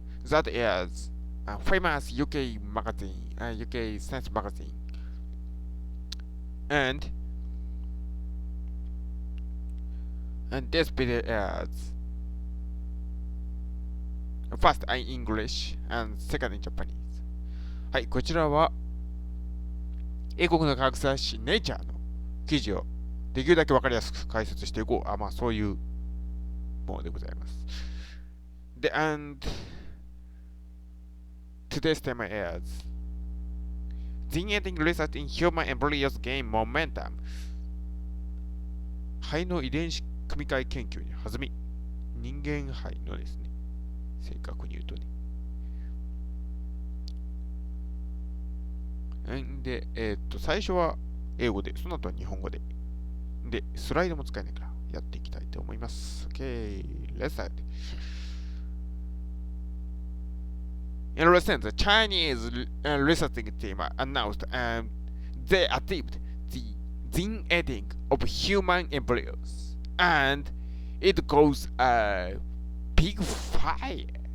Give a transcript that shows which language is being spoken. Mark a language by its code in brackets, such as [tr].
[en] That is a famous UK magazine, UK science magazine. And this video is first in English and second in Japanese. [ja] はい、こちらは英国の科学雑誌 Nature の記事をできるだけわかりやすく解説していこう。まあそういうものでございます。 [en] で、and today's theme is Gene editing research in human embryos gain momentum. [ja] 肺の遺伝子組み換え研究に弾み。人間肺のですね、正確に言うとね。で、最初は英語で、その後は日本語で。で、スライドも使えないからやっていきたいと思います。 [en] Okay, let's start. In recent, the Chinese researching team announced they achieved the gene editing of human embryos, and it caused a big fire.